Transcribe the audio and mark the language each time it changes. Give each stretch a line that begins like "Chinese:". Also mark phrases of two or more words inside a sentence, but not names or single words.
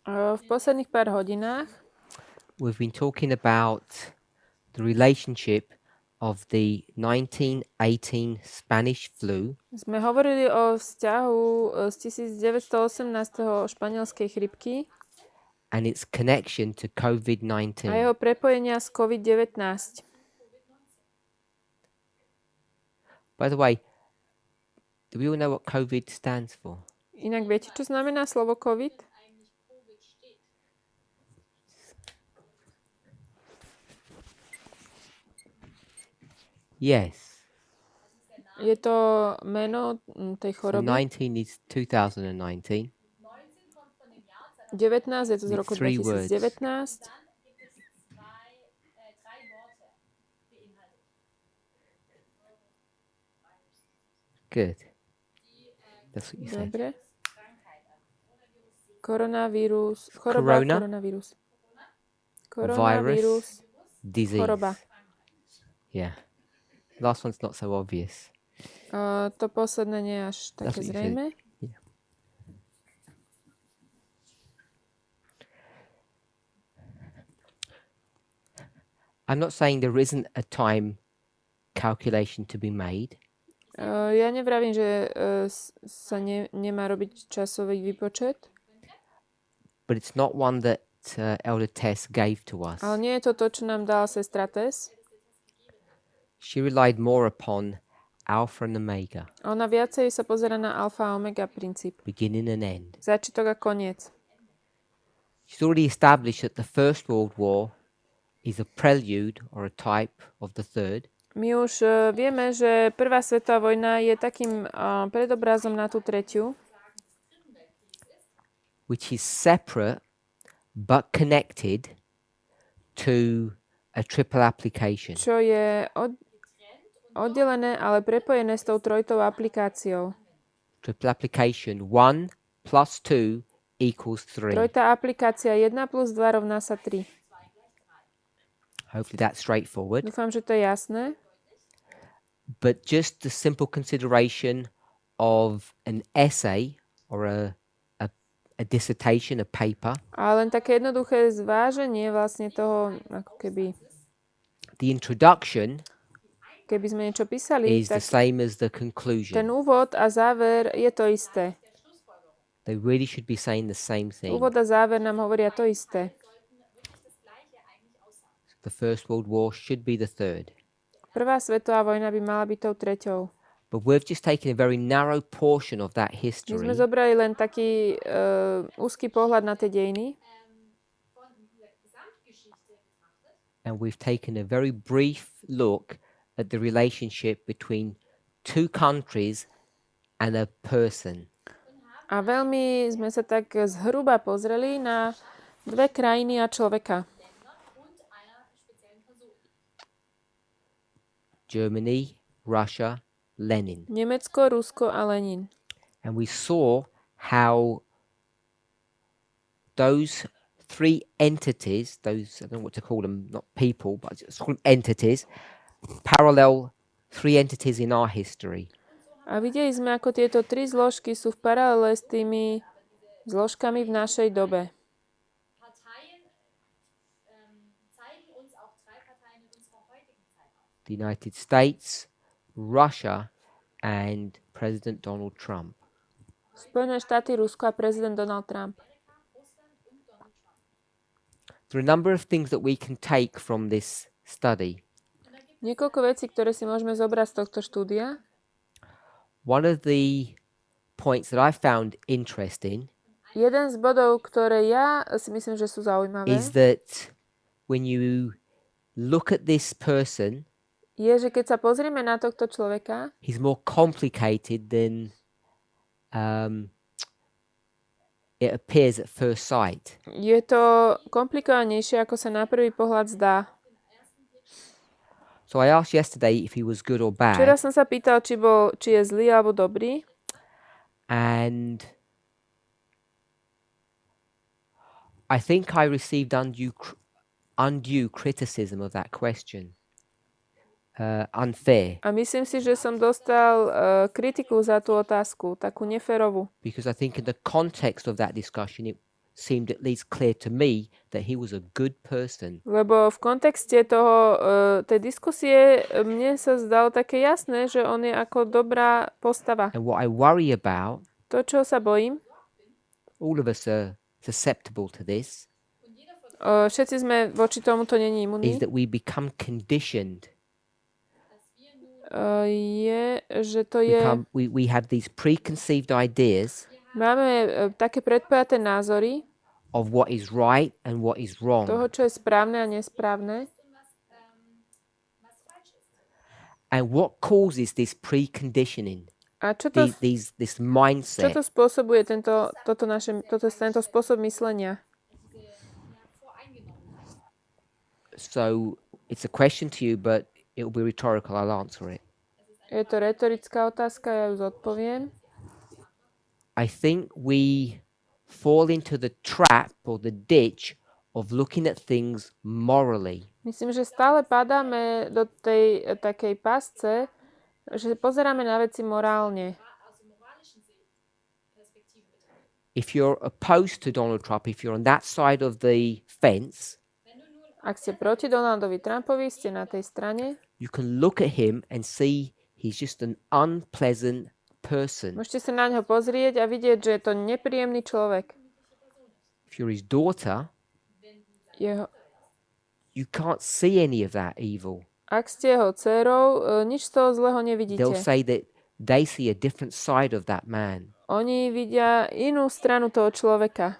Slovak: V posledných pár hodinách
English: we've been talking about the relationship of the 1918 Spanish flu
Slovak: sme hovorili o vzťahu z 1918. španielskej chrypky
English: and its connection to
Slovak: a COVID-19. jeho prepojenia s COVID-19.
English: By the way, do we all know what COVID stands for?
Slovak: Inak viete, čo znamená slovo COVID?
English: Yes.
Slovak: Je to meno tej
English: So
Slovak: choroby.
English: 19 is 2019.
Slovak: 19 je to z roku
English: Three words.
Slovak: 2019.
English: Good. That's what you said.
Slovak: Dobre. Koronavírus. Choroba,
English: Corona.
Slovak: koronavírus. Koronavírus.
English: Disease.
Slovak: Choroba.
English: Yeah. Last one's not so obvious.
Slovak: To posledné nie je až
English: That's
Slovak: také
English: what you said.
Slovak: zrejme.
English: Yeah. I'm not saying there isn't a time calculation to be made,
Slovak: Ja nevravím, že sa nemá robiť časový výpočet,
English: but it's not one that Elder Tess gave to us.
Slovak: ale nie je to to, čo nám dala sestra Tess.
English: She relied more upon Alpha and Omega,
Slovak: Ona viacej sa pozerá na alfa a omega princíp.
English: beginning and end.
Slovak: Začiatok a koniec.
English: She's already established that the First World War is a prelude or a type of the Third.
Slovak: My už vieme, že Prvá svetová vojna je takým predobrazom na tú tretiu,
English: which is separate but connected to a triple application.
Slovak: čo je oddelené, ale prepojené s tou trojitou aplikáciou.
English: Triple application 1 plus 2 equals 3.
Slovak: Trojitá aplikácia 1 plus 2 rovná sa 3.
English: Hopefully that's straightforward.
Slovak: Dúfam, že to je jasné.
English: But just the simple consideration of an essay or a dissertation, a paper,
Slovak: A len také jednoduché zváženie vlastne toho, ako keby
English: the introduction
Slovak: sme niečo písali,
English: is the
Slovak: tak
English: same as the
Slovak: ten
English: conclusion.
Slovak: úvod a záver je to isté.
English: They really should be saying the same thing.
Slovak: Úvod a záver nám hovoria to isté.
English: The First World War should be the third.
Slovak: Prvá svetová vojna by mala byť tou treťou.
English: But we've just taken a very narrow portion of that
Slovak: My
English: history
Slovak: sme zobrali len taký úzky pohľad na tie dejiny
English: and we've taken a very brief look at the relationship between two countries and a person.
Slovak: a veľmi sme sa tak zhruba pozreli na dve krajiny a človeka.
English: Germany, Russia, Lenin.
Slovak: Nemecko, Rusko a Lenin.
English: And we saw how those three entities, those, I don't know what to call them, not people, but just call them entities, parallel three entities in our history.
Slovak: A videli sme, ako tieto tri zložky sú v paralele s tými zložkami v našej dobe.
English: The United States, Russia, and President Donald Trump.
Slovak: Spojené štáty, Rusko a prezident Donald Trump.
English: There are a number of things that we can take from this study.
Slovak: Niekoľko vecí, ktoré si môžeme zobrať z tohto štúdia.
English: One of the points that I found interesting
Slovak: Jeden z bodov, ktoré ja si myslím, že sú zaujímavé,
English: is that when you look at this person,
Slovak: je, že keď sa pozrieme na tohto človeka,
English: he's more complicated than it appears at first sight.
Slovak: je to komplikovanejšie, ako sa na prvý pohľad zdá.
English: So I asked yesterday if he was good or
Slovak: Včera
English: bad,
Slovak: som sa pýtal, či je zlý alebo dobrý.
English: and I think I received undue criticism of that question. Unfair.
Slovak: A myslím si, že som dostal kritiku za tú otázku, takú neférovú.
English: Because I think in the context of that discussion, it seemed at least clear to me that he was a good person.
Slovak: Lebo v kontexte tej diskusie mne sa zdalo také jasné, že on je ako dobrá postava.
English: And what I worry about,
Slovak: To, čo sa bojím,
English: all of us are susceptible to this,
Slovak: všetci sme voči tomuto není
English: is
Slovak: imunní,
English: that we become conditioned.
Slovak: je, že to je...
English: We have these preconceived ideas
Slovak: Máme také predpojaté názory
English: of what is right and what is wrong.
Slovak: toho, čo je správne a nesprávne.
English: And what causes this preconditioning?
Slovak: A čo to
English: This mindset.
Slovak: Čo to spôsobuje tento spôsob myslenia?
English: So it's a question to you, but it will be rhetorical. I'll answer it.
Slovak: Je to retorická otázka, ja ju zodpoviem.
English: I think we fall into the trap or the ditch of looking at things morally.
Slovak: Myslím, že stále padáme do tej takej pasce, že pozeráme na veci morálne.
English: If you're opposed to Donald Trump, if you're on that side of the fence,
Slovak: Ak ste proti Donaldovi Trumpovi, ste na tej strane,
English: you can look at him and see he's just an unpleasant person.
Slovak: môžete sa na ňo pozrieť a vidieť, že je to nepríjemný človek.
English: If you're his daughter, you can't see any of that evil.
Slovak: Ak ste jeho dcérou, nič z toho zlého nevidíte.
English: They'll say that they see a different side of that man.
Slovak: Oni vidia inú stranu toho človeka.